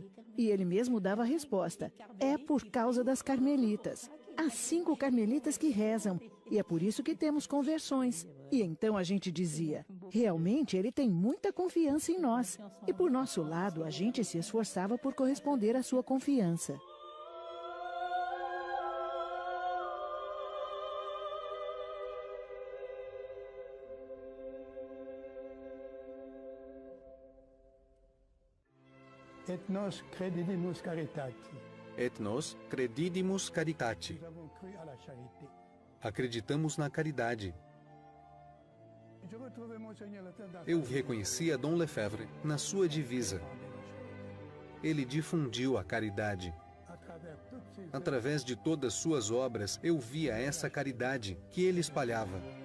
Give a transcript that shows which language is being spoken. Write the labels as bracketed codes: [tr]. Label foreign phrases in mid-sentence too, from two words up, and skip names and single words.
[pt] E ele mesmo dava a resposta: é por causa das carmelitas. Há 5 carmelitas que rezam, e é por isso que temos conversões. E então a gente dizia: realmente ele tem muita confiança em nós. E por nosso lado, a gente se esforçava por corresponder à sua confiança. [la] Et nos credidimus caritati. Et nos credidimus caritati. [pt] Acreditamos na caridade. Eu reconhecia Dom Lefebvre na sua divisa. Ele difundiu a caridade. Através de todas suas obras, eu via essa caridade que ele espalhava.